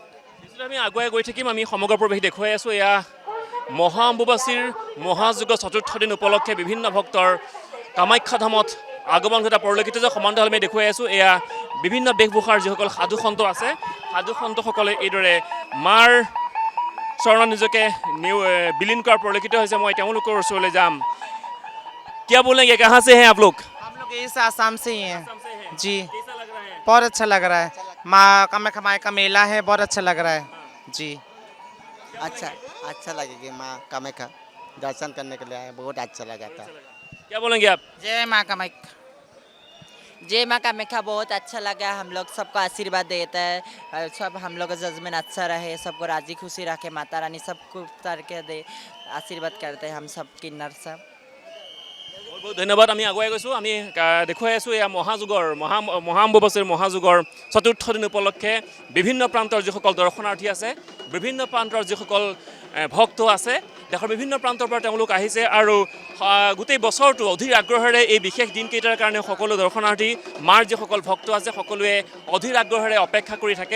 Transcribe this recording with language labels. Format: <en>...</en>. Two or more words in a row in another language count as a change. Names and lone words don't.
<as>আমি আগুৱাই গৈ থাকিম, আমি সমগ্ৰ পৰিৱেশ দেখুৱাই আছোঁ। এয়া মহা অম্বুবাচীৰ মহাযুগৰ চতুৰ্থ দিন উপলক্ষে বিভিন্ন ভক্তৰ কামাখ্যা ধামত আগমন ঘটা পৰিলক্ষিত যে সমান্তৰালভাৱে আমি দেখুৱাই আছোঁ। এয়া বিভিন্ন বেশভূষাৰ যিসকল সাধু সন্ত আছে, সাধু সন্তসকলে এইদৰে মাৰ চৰণত নিজকে বিলীন কৰাৰ পৰিলক্ষিত হৈছে। মই তেওঁলোকৰ ওচৰলৈ যাম।</as> <hi>क्या बोलेंगे, कहाँ से हैं आप लोग? हम लोग इस आसाम से ही हैं जी। बहुत अच्छा लग रहा है, माँ कामाख्या माई का मेला है, बहुत अच्छा लग रहा है जी। अच्छा लगेगी। माँ कामाख्या दर्शन करने के लिए आए, बहुत अच्छा लगा था। क्या बोलेंगे आप? जय माँ कामाख्या। जय माँ कामाख्या, बहुत अच्छा लगा। हम लोग सबको आशीर्वाद देता है, सब हम लोग का जजमेंट अच्छा रहे, सबको राजी खुशी रखे, माता रानी सबको उतार के दे, आशीर्वाद करते हैं हम सब किन्नर सब। बहुत बहुत धन्यवाद।</hi> <as>আমি আগুৱাই গৈছোঁ, আমি দেখুৱাই আছোঁ এয়া মহা অম্বুবাচীৰ মহাযুগৰ চতুৰ্থ দিন উপলক্ষে বিভিন্ন প্ৰান্তৰ যিসকল দৰ্শনাৰ্থী আছে, বিভিন্ন প্ৰান্তৰ যিসকল ভক্ত আছে, দেশৰ বিভিন্ন প্ৰান্তৰ পৰা তেওঁলোক আহিছে আৰু গোটেই বছৰটো অধীৰ আগ্ৰহেৰে এই বিশেষ দিনকেইটাৰ কাৰণে সকলো দৰ্শনাৰ্থী মাৰ যিসকল ভক্ত আছে সকলোৱে অধীৰ আগ্ৰহেৰে অপেক্ষা কৰি থাকে।</as>